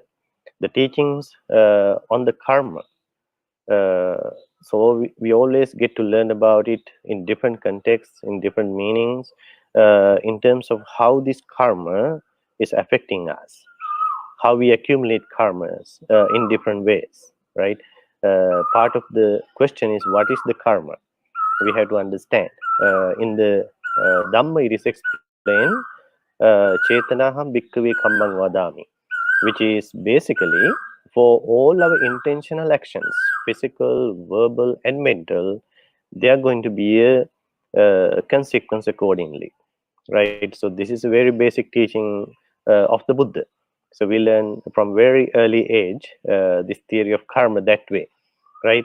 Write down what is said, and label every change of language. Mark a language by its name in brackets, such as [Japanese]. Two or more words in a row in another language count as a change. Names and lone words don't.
[English] The teachings on the karma. So we always get to learn about it in different contexts, in different meanings, in terms of how this karma is affecting us, how we accumulate karmas in different ways, right? Part of the question is, what is the karma? We have to understand. In the Dhamma, it is explained, [Pali] Chetanaham bhikkhave kammang vadami, [English] which is basically for all our intentional actions, physical, verbal, and mental, they are going to be a consequence accordingly, right? So this is a very basic teaching of the Buddha. So we learn from very early age this theory of karma that way, right?